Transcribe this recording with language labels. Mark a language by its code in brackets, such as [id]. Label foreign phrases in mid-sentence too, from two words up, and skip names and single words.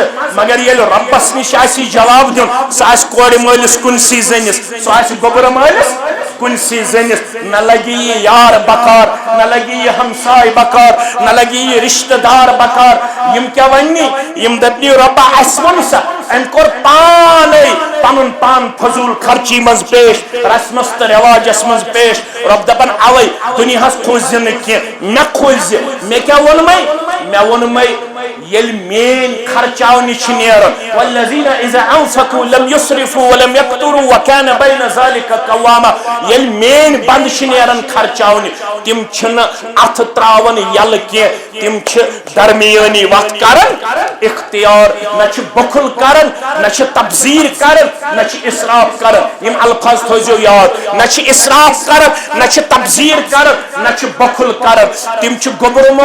[ks] مگر یل ربس نش آسی جواب دین سہ آس کورِ مٲلِس کنسی زنس سہ آس گوبرٕ مٲلِس کنسی زنس نہ لگی یہ یار بکار نہ لگی یہ ہمسائے بکار نہ لگی یہ رشتہ دار بکار یم کیا ونی یم دپنی ربا اس ون سا ام کور پانے پنن پان فضول خرچی مز پیش رسمس تو رواجس مز پیش رب دپن اوے دنیا کھوز نہ مے کھوز مے کیا ون میں یل مین خرچاو نش نیرن [ar] والذین اذا انفقوا لم يسرفوا ولم يقتروا وكان بين ذلك قواما [ks] یل مین بند نیرن خرچاو تم چھن اتھ تراون یل کی تم چھ درمیانی وقت کرن اختیار نہ بخل کرن نہ تبذیر کرن نہ اسراف کرن یم الفاظ تھوزو یاد نہ اسراف کرن نہ تبذیر کرن نہ بخل کرن تم چھ گوبر مول